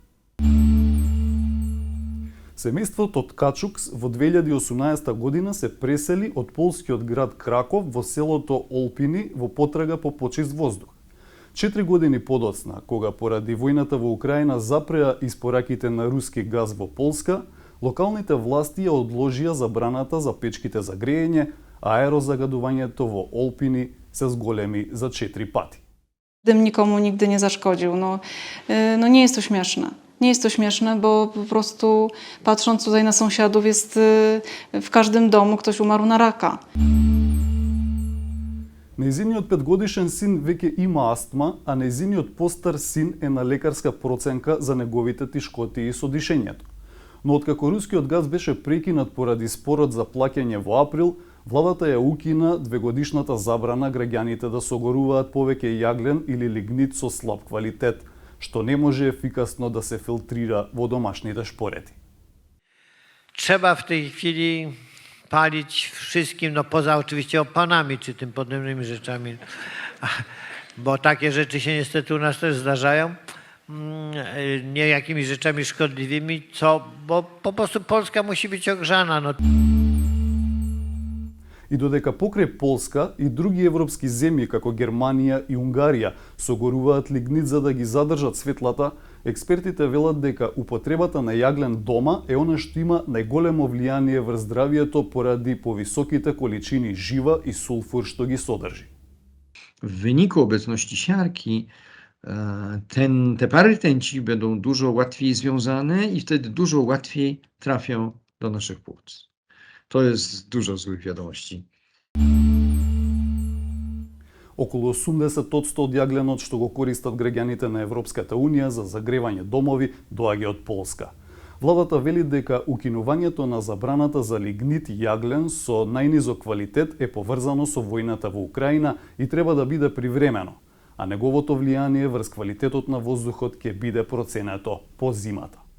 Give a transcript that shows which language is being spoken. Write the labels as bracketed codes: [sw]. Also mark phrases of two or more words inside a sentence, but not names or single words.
[mk] Семејството Ткачукс во 2018 година се пресели од полскиот град Краков во селото Олпини во потрага по почист воздух. 4 години подоцна, кога поради војната во Украина запреа испораките на руски газ во Полска, локалните власти ја одложија забраната за печките за грејење, а аерозагадувањето во Олпини се зголеми за 4 пати. [pl] Dym nikomu nigdy nie zaszkodził. No nie jest to śmieszne. Nie jest to śmieszne, bo po prostu patrząc tutaj na sąsiadów jest w każdym domu ktoś umarł na raka. [mk] Нејзиниот 5-годишен син веќе има астма, а нејзиниот постар син е на лекарска проценка за неговите тишкотии со дишењето. Но откако рускиот газ беше прекинат поради спорот за плаќање во април, владата ја укина 2-годишната забрана граѓаните да согоруваат повеќе јаглен или лигнит со слаб квалитет, што не може ефикасно да се филтрира во домашните шпорети. [pl] Trzeba w tej chwili palić wszystkim, no poza oczywiście opanami czy tym podobnymi rzeczami, bo takie rzeczy się niestety u nas też zdarzają, nie jakimiś rzeczami szkodliwymi, bo po prostu Polska musi być ogrzana. No. [mk] И додека покрај Полска и други европски земји како Германија и Унгарија согоруваат лигнит за да ги задржат светлата, експертите велат дека употребата на јаглен дома е она што има најголемо влијание врз здравието поради повисоките количини жива и сулфур што ги содржи. [pl] W wyniku obecności siarki te pary rtęci będą dużo łatwiej związane i wtedy dużo łatwiej trafią do naszych płuc. To jest dużo złych wiadomości. [mk] Околу 80% од јагленот што го користат граѓаните на Европската Унија за загревање домови доаѓа од Полска. Владата вели дека укинувањето на забраната за лигнит јаглен со најнизок квалитет е поврзано со војната во Украина и треба да биде привремено, а неговото влијание врз квалитетот на воздухот ќе биде проценето по зимата.